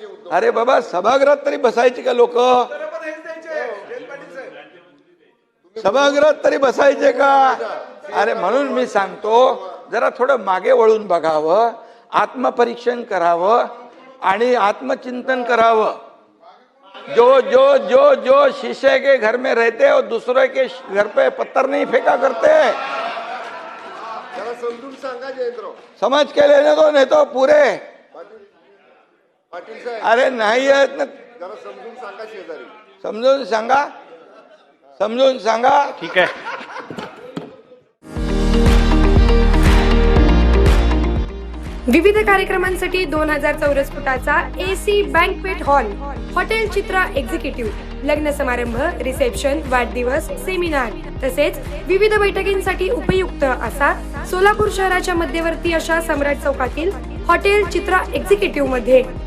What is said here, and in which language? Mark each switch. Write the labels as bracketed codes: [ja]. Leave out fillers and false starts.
[mr] अरे बाबा, सभागृहात तरी बसायची का लोक? सभागृहात तरी बसायचे का? अरे म्हणून मी सांगतो, जरा थोडं मागे वळून बघावं, आत्मपरीक्षण करावं आणि आत्मचिंतन करावं. [hi] जो जो जो जो शीशे के घर में रहते और दूसरे के घर पे पत्थर नहीं फेंका करते. [mr] समजून सांगा जयंतराव. [hi] समझ के लेने दो, नहीं तो पूरे. [mr] पाटील साहेब, अरे नाही आहेत ना, जरा समजून सांगा शेजारी. समजून सांगा, समजून सांगा. ठीक आहे. विविध कार्यक्रमांसाठी 2000 चौरस फुटाचा AC बँकवेट हॉल, हॉटेल चित्रा एक्झिक्युटिव्ह, लग्न समारंभ, रिसेप्शन, वाढदिवस, सेमिनार तसेच विविध बैठकींसाठी उपयुक्त असा सोलापूर शहराच्या मध्यवर्ती अशा सम्राट चौकातील हॉटेल चित्रा एक्झिक्युटिव्ह मध्ये.